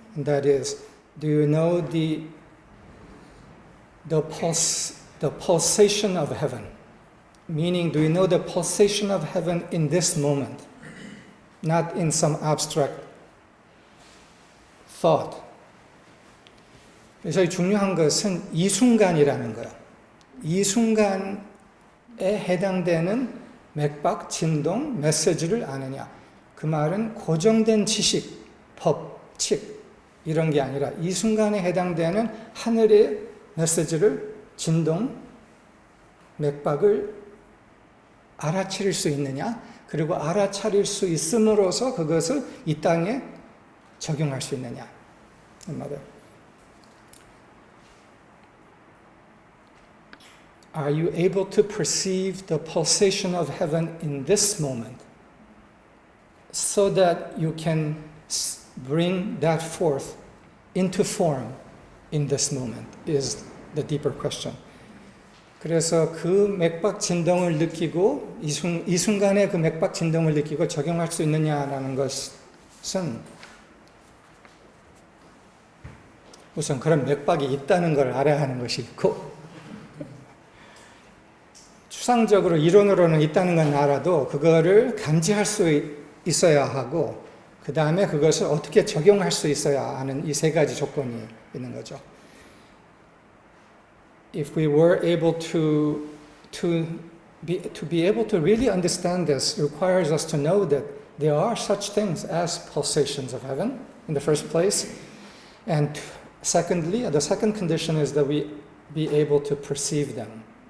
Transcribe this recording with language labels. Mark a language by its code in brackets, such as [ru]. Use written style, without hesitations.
[en] And that is, do you know the pulsation of heaven? Meaning, do you know the pulsation of heaven in this moment? Not in some abstract thought. [ko] 그래서 중요한 것은 이 순간이라는 거예요. 이 순간에 해당되는 맥박, 진동, 메시지를 아느냐. 그 말은 고정된 지식, 법칙 이런 게 아니라 이 순간에 해당되는 하늘의 메시지를, 진동, 맥박을 알아차릴 수 있느냐. 그리고 알아차릴 수 있음으로써 그것을 이 땅에 적용할 수 있느냐. 이 말이에요. [en] Are you able to perceive the pulsation of heaven in this moment so that you can bring that forth into form in this moment is the deeper question. [ko] 그래서 그 맥박 진동을 느끼고 이 순간에 그 맥박 진동을 느끼고 적용할 수 있느냐라는 것은 우선 그런 맥박이 있다는 걸 알아야 하는 것이 있고 추상적으로 이론으로는 있다는 건 알아도 그거를 감지할 수 있어야 하고 그 다음에 그것을 어떻게 적용할 수 있어야 하는 이 세 가지 조건이 있는 거죠. [en] If we were able to be able to really understand this, it requires us to know that there are such things as pulsations of heaven in the first place, and secondly, the second condition is that we be able to perceive them.